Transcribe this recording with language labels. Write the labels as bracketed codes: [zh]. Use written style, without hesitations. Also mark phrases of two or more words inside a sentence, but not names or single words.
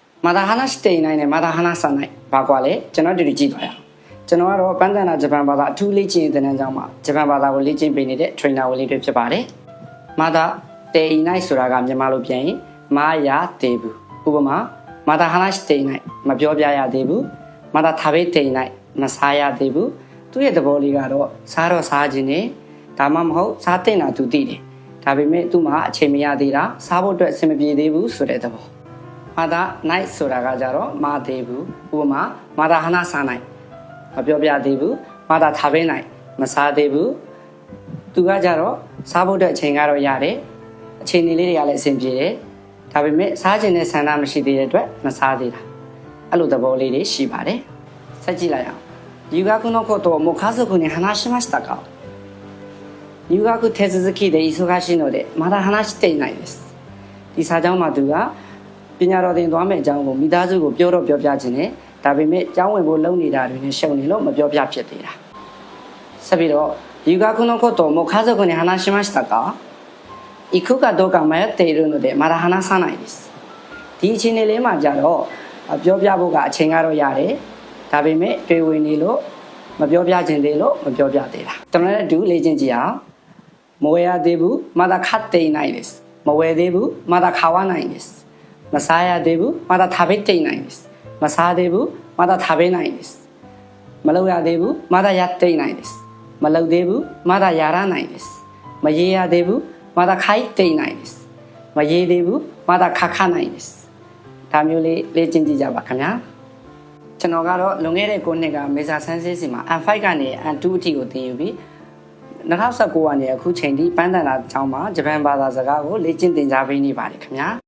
[ja] まだ話していないね、まだ話さない。 [my] ဘာကွာလဲကျွန်တော်ဒီလိုကြည့်သွားရအောင်ကျွန်တော်ကတော့ပန်းတန်တာဂျပန်ဘာသာအထူးလေ့ကျင့်တဲ့နန်းကျောင်းမှာဂျပန်ဘာသာကိုလေ့ကျင့်ပေးနေတဲ့ trainer ဝင်လေးတွေဖြစ်ပါတယ် [ja] まだていない [my] ဆိုတာကမြန်မာလိုပြန်ရင်မရသေးဘူးဥပမာ [ja] まだ話していない [my] မပြောပြရသေးဘူး [ja] まだ食べていない [my] မစားရသေးဘူးသူ့ရဲ့သဘောလေးကတော့စားတော့စားခြင်းနဲ့ဒါမှမဟုတ်စားတဲ့နာသူသိတယ်ဒါပေမဲ့သူ့မှာအချိန်မရသေးတာစားဖို့အတွက်အဆင်မပြေသေးဘူးဆိုတဲ့ သဘော [ja] まだない [my] ဆိုတာကကြတော့မသေးဘူးဥပမာ [ja] まだ話さない [my] မပြောပြသေးဘူး [ja] まだ食べない [my] မစားသေးဘူးသူကကြတော့စားဖို့အတွက်အချိန်ကတော့ရတယ်အချိန်လေးတွေကလည်းအဆင်ပြေတယ်ဒါပေမဲ့စားခြင်းနဲ့ဆန္ဒမရှိသေးတဲ့အတွက်မစားသေးたအဲ့လိုသဘောလေးတွေရှိပါတယ်ဆက်ကြည့်လိုက်အောင် [ja] 留学のことをもう家族に話しましたか留学手続きで忙しいのでまだ話していないです [my] ဒီစာကြောင်းမှာသူကပညာတော်သင်သွားမယ့်အကြောင်းကိုမိသားစုကိုပြောတော့ပြောပြခြင်းနဲ့ဒါပေမဲ့ကျောင်းဝင်ဖို့လုပ်နေတာတွေနဲ့ရှုံနေလို့မပြောပြဖြစ် သေးတာဆက်ပြီးတော့ [ja] 留学のことをもう家族に話しましたか行くかどうか迷っているのでまだ話さないです [my] ဒီအချိန်လေးမှာကြတော့ပြောပြဖို့ကအချိန်ကတော့ရတယ် ဒါပေမဲ့တွေ့ဝင်နေလို့မပြောပြခြင်းသေးလို့မပြောပြသေးတာကျွန်တော်လည်းအတူလေ့ကျင့်ကြည့်အောင်မဝယ်ရသေးဘူး [ja] まだ買っていないです [my] မဝယ်သေးဘူး [ja] まだ買わないです [my] မစားရသေးဘူး [ja] まだ食べていないです [my] မစားသေး ဘူး [ja] まだ食べないです [my] မလုပ်ရသေးဘူး [ja] まだやっていないです [my] မလုပ်သေးဘူး [ja] まだやらないです [my] မရေးရသေးဘူး [ja] まだ書いていないです [my] မရေးသေးဘူး [ja] まだ書かないです [my] ဒါမျိုးလေးလေ့ကျင့်ကြည့်ကြပါခင်ဗျာကျွန်တော်ကတော့လွန်ခဲ့တဲ့9နှစ်ကမေစာဆန်းစစ်စီမှာ N5 ကနေ N2 အထိကိုသင်ယူပြီး2019ကနေအခုချိန်ထိပန်းတန်တာကျောင်းမှာဂျပန်ဘာသာစကားကိုလေ့ကျင့်သင်ကြားပေးနေပါတယ်ခင်ဗျာ